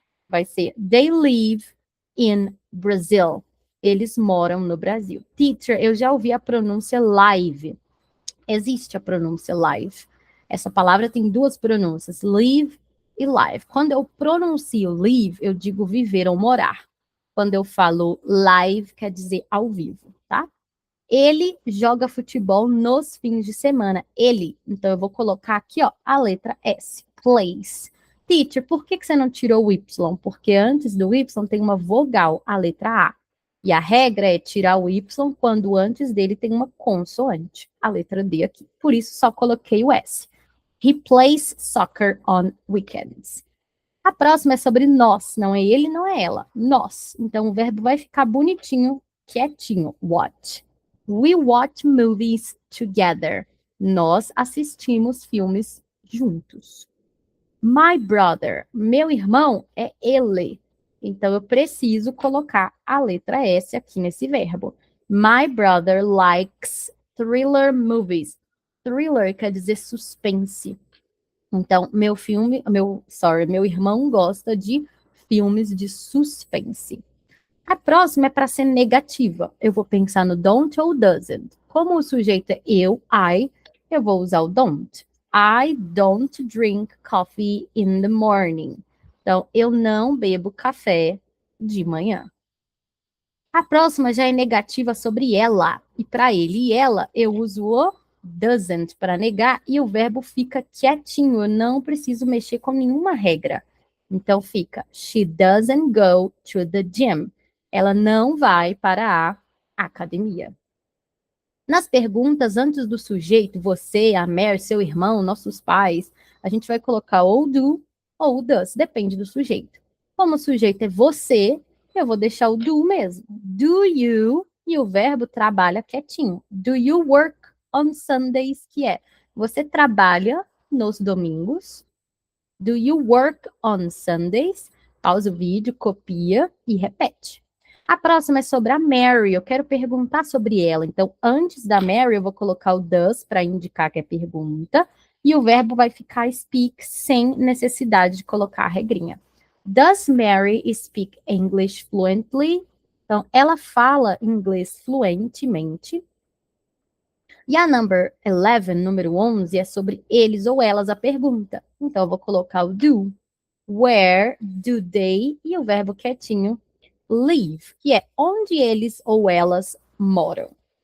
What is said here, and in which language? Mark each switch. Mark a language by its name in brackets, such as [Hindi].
[Portuguese] Vai ser, [English] they live in Brazil. [Portuguese] Eles moram no Brasil. Teacher, eu já ouvi a pronúncia live. Existe a pronúncia live. Essa palavra tem duas pronúncias, live e live. Quando eu pronuncio live, eu digo viver ou morar. Quando eu falo live, quer dizer ao vivo, tá? Ele joga futebol nos fins de semana. Ele. Então, eu vou colocar aqui, ó, a letra S. Plays. Teacher, por que você não tirou o Y? Porque antes do Y tem uma vogal, a letra A. E a regra é tirar o Y quando antes dele tem uma consoante, a letra D aqui. Por isso, só coloquei o S. [English] He plays soccer on weekends. [Portuguese] A próxima é sobre nós, não é ele, não é ela. Nós. Então o verbo vai ficar bonitinho, quietinho. [English] Watch. We watch movies together. [Portuguese] Nós assistimos filmes juntos. [English] My brother. [Portuguese] Meu irmão é ele. Então, eu preciso colocar a letra S aqui nesse verbo. [English] My brother likes thriller movies. [Portuguese] Thriller quer dizer suspense. Então, meu irmão gosta de filmes de suspense. A próxima é para ser negativa. Eu vou pensar no don't ou doesn't. Como o sujeito é eu vou usar o don't. [English] I don't drink coffee in the morning. [Portuguese] Então, eu não bebo café de manhã. A próxima já é negativa sobre ela. E para ele e ela, eu uso o doesn't para negar e o verbo fica quietinho. Eu não preciso mexer com nenhuma regra. Então fica, [English] she doesn't go to the gym. [Portuguese] Ela não vai para a academia. Nas perguntas antes do sujeito, você, a Mary, seu irmão, nossos pais, a gente vai colocar ou do ou does, depende do sujeito. Como o sujeito é você, eu vou deixar o do mesmo. Do you, e o verbo trabalha quietinho. [English] Do you work on Sundays, [Portuguese] que é, você trabalha nos domingos. [English] Do you work on Sundays? [Portuguese] Pausa o vídeo, copia e repete. A próxima é sobre a Mary. Eu quero perguntar sobre ela. Então, antes da Mary, eu vou colocar o does para indicar que é pergunta. E o verbo vai ficar speak sem necessidade de colocar a regrinha. [English] Does Mary speak English fluently? [Portuguese] Então, ela fala inglês fluentemente. E a number 11, número 11, é sobre eles ou elas a pergunta. Então, eu vou colocar o do. [English] Where do they, [Portuguese] e o verbo quietinho, live, que é onde eles ou elas moram.